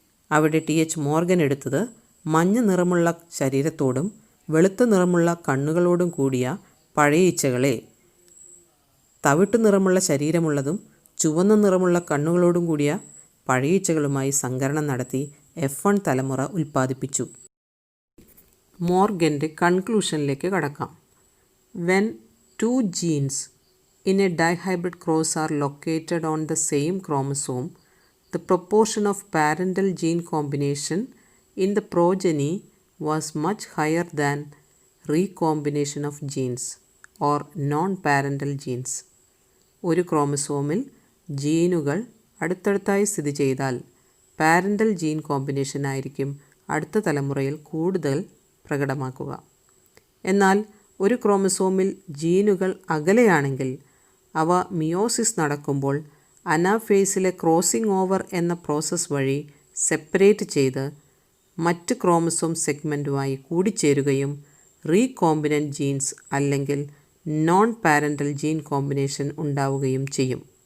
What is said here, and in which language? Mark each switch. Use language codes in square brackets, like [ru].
[ml] അവിടെ TH Morgan എടുത്തത് മഞ്ഞ നിറമുള്ള ശരീരത്തോടും വെളുത്ത നിറമുള്ള കണ്ണുകളോടും കൂടിയ പഴയ ഈച്ചകളെ, തവിട്ടു നിറമുള്ള ശരീരമുള്ളതും ചുവന്ന നിറമുള്ള കണ്ണുകളോടും കൂടിയ പഴയ ഈച്ചകളുമായി സങ്കരണം നടത്തി F1 തലമുറ ഉൽപ്പാദിപ്പിച്ചു. മോർഗൻ്റെ കൺക്ലൂഷനിലേക്ക് കടക്കാം. [en] When two genes in a dihybrid cross are located on the same chromosome, the proportion of parental gene combination in the progeny was much higher than recombination of genes or non-parental genes. [ml] ഒരു ക്രോമസോമിൽ ജീനുകൾ അടുത്തടുത്തായി സ്ഥിതി ചെയ്താൽ parental gene combination ആയിരിക്കും അടുത്ത തലമുറയിൽ കൂടുതൽ പ്രകടമാക്കുക. എന്നാൽ ഒരു ക്രോമസോമിൽ ജീനുകൾ അകലെയാണെങ്കിൽ അവ മിയോസിസ് നടക്കുമ്പോൾ അനാഫേസിലെ ക്രോസിംഗ് ഓവർ എന്ന പ്രോസസ്സ് വഴി സെപ്പറേറ്റ് ചെയ്ത് മറ്റ് ക്രോമസോം സെഗ്മെൻറ്റുമായി കൂടിച്ചേരുകയും റീകോമ്പിനൻ്റ് ജീൻസ് അല്ലെങ്കിൽ നോൺ പാരൻ്റൽ ജീൻ കോമ്പിനേഷൻ ഉണ്ടാവുകയും ചെയ്യും.